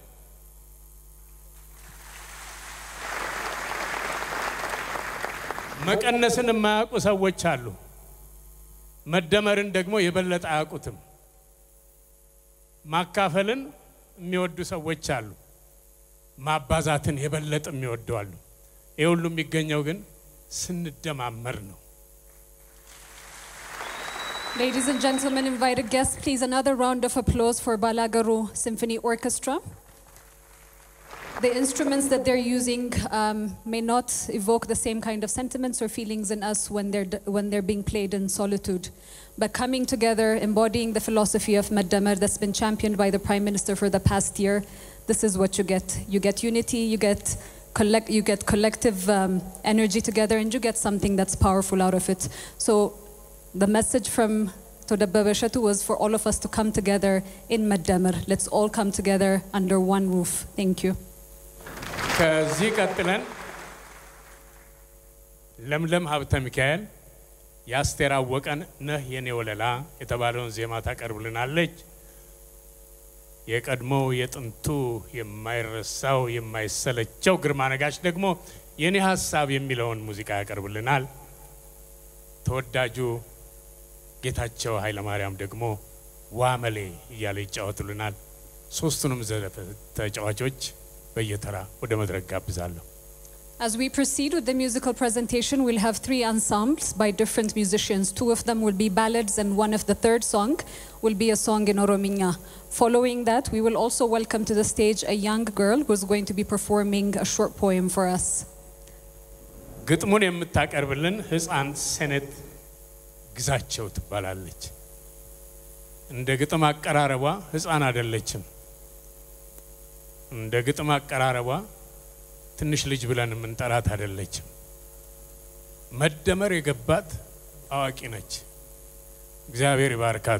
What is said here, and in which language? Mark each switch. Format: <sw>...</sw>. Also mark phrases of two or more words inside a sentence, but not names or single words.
<am>መቀነስን የማያውቁ ሰዎች አሉ። መደመርን ደግሞ የበለጠ አያውቁትም። ማካፈልን የሚወዱ ሰዎች አሉ። ማባዛትን የበለጠ የሚወዱ አሉ። ይሄ ሁሉ የሚገኘው ግን ስንደማመር ነው።</am> <en>Ladies and gentlemen, invited guests, please another round of applause for Balagaru Symphony Orchestra. The instruments that they're using may not evoke the same kind of sentiments or feelings in us when they're being played in solitude. But coming together, embodying the philosophy of Maddamer that's been championed by the Prime Minister for the past year, this is what you get. You get unity, you get collective energy together, and you get something that's powerful out of it. So the message from Todababa Shatu was for all of us to come together in Maddamer. Let's all come together under one roof. Thank you.</en> <am>ከዚህ ቀጥለን ለምለም ሀብተ ሚካኤል ያስቴር አወቀን ነህ የኔ ወለላ የተባለውን ዜማ ታቀርብልናለች። የቀድሞው የጥንቱ የማይረሳው የማይሰለቸው ግርማ ነጋሽ ደግሞ የኔ ሐሳብ የሚለውን ሙዚቃ ያቀርብልናል። ተወዳጁ ጌታቸው ኃይለ ማርያም ደግሞ ዋመሌ እያለ ይጫወቱልናል። ሶስቱንም ተጫዋቾች በየተራ ወደ መድረክ ጋብዛለሁ።</am> <en>As we proceed with the musical presentation, we'll have 3 ensembles by different musicians. 2 of them will be ballads, and one of the third song will be a song in Orominya. Following that, we will also welcome to the stage a young girl who is going to be performing a short poem for us.</en> <am>ግጥሙን የምታቀርብልን ህፃን ሰነት ግዛቸው ትባላለች። እንደ ግጥም አቀራረቧ ህፃን አይደለችም። እንደ ግጥም አቀራረቧ ትንሽ ልጅ ብለን የምንጠራት አይደለችም። መደመር የገባት አዋቂ ነች። እግዚአብሔር ይባርካት።</am>